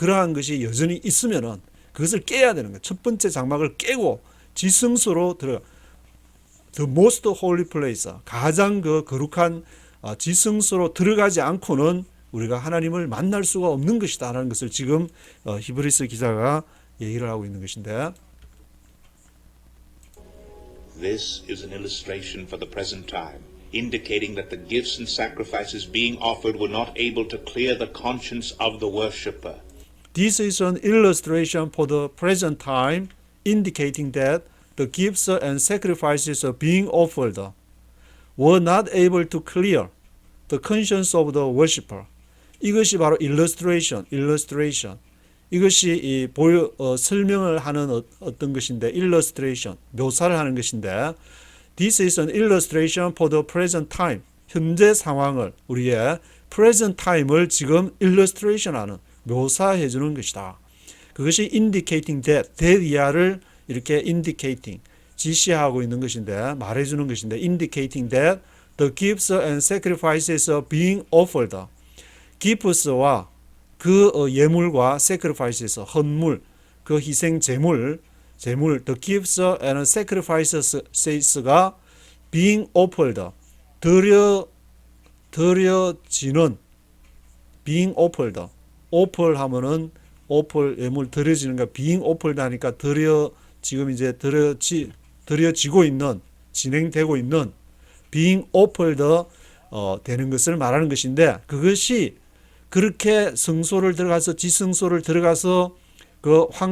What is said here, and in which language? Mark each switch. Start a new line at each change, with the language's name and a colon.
Korean: 그러한 것이 여전히 있으면은 그것을 깨야 되는 거예요. 첫 번째 장막을 깨고 지성소로 들어가, the most holy place, 가장 그 거룩한 지성소로 들어가지 않고는 우리가 하나님을 만날 수가 없는 것이다 라는 것을 지금 히브리서 기자가 얘기를 하고 있는 것인데,
English: This is an illustration for the present time, indicating that the gifts and sacrifices being offered were not able to clear the conscience of the worshipper. This is an illustration for the present time, indicating that the gifts and sacrifices being offered were not able to clear the conscience of the worshipper.
Korean: 이것이 바로 illustration. 이것이 이 설명을 하는 어떤 것인데, illustration, 묘사를 하는 것인데,
English: this is an illustration for the present time.
Korean: 현재 상황을, 우리의 present time을 지금 illustration 하는, 묘사해 주는 것이다. 그것이
English: indicating that 이하를 이렇게 indicating, 지시하고 있는 것인데, 말해주는 것인데, indicating that the gifts and sacrifices are being offered.
Korean: gifts와 그 예물과 sacrifices, 헌물, 그 희생 제물, the gifts and sacrifices가 being offered, 드려지는, being offered, offer 하면은 offer 예물 드려지는 거, being offered 하니까 지금 이제 드려지고 있는, 진행되고 있는, being offered 되는 것을 말하는 것인데, 그것이 그렇게 성소를 들어가서, 지성소를 들어가서 그